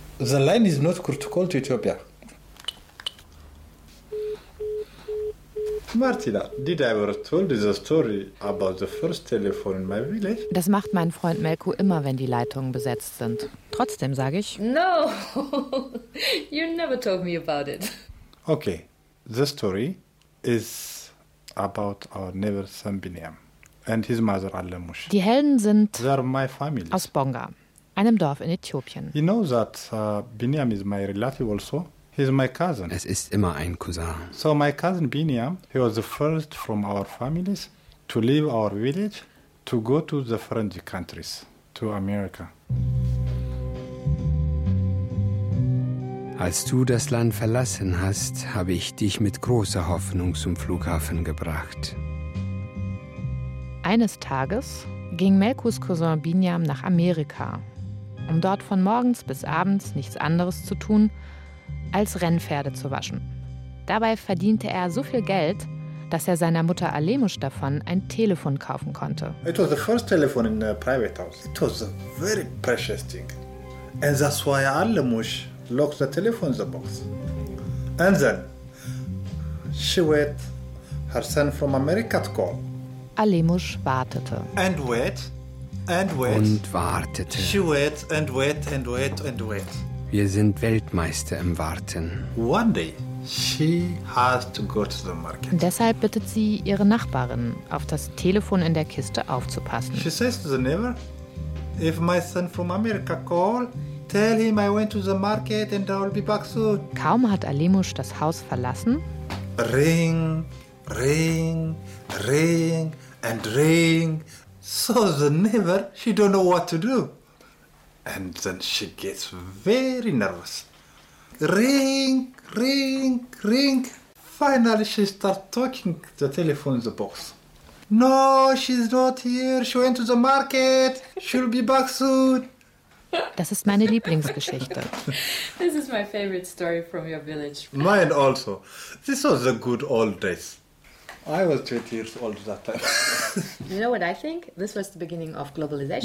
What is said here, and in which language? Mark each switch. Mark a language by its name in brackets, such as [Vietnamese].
[English] The line is not good to call to Ethiopia. Martina, did I ever told you the story about the first telephone in my village? [German] Das macht mein Freund Melko immer, wenn die Leitungen besetzt sind. Trotzdem sage ich... [English] No, you never told me about it. Okay, the story is about our neighbor Sambiniam. And his mother, Alemush. [German] Die Helden sind [English] my family. [German] Aus Bonga, einem Dorf in Äthiopien. [English] You know that Biniam is my relative also. He's my cousin. [German] Es ist immer ein Cousin. [English] So my cousin Biniam, he was the first from our families to leave our village to go to the friendly countries, to America. [German] Als du das Land verlassen hast, habe ich dich mit großer Hoffnung zum Flughafen gebracht. Eines Tages ging Melkos Cousin Biniam nach Amerika, um dort von morgens bis abends nichts anderes zu tun, als Rennpferde zu waschen. Dabei verdiente er so viel Geld, dass er seiner Mutter Alemush davon ein Telefon kaufen konnte. [English] It was the first telephone in a private house. It was a very precious thing. And that's why Alemush locked the telephone in the box. And then she waited her son from America to call. [German] Alemush wartete. [English] And wait, and wait. [German] Und wartete. [English] She wait, and wait, and wait, and wait. [German] Wir sind Weltmeister im Warten. [English] One day, she has to go to the market. [German] Deshalb bittet sie ihre Nachbarin, auf das Telefon in der Kiste aufzupassen. [English] She says to the neighbor, if my son from America call, tell him I went to the market and I will be back soon. [German] Kaum hat Alemush das Haus verlassen. [English] Ring, ring. Ring and ring. So the neighbor, she don't know what to do. And then she gets very nervous. Ring, ring, ring. Finally, she starts talking the telephone in the box. No, she's not here. She went to the market. She'll be back soon. [German] Das ist meine Lieblingsgeschichte. [English] This is my favorite story from your village. Mine also. This was the good old days. I was 20 years old at that time. You know what I think? This was the beginning of globalization.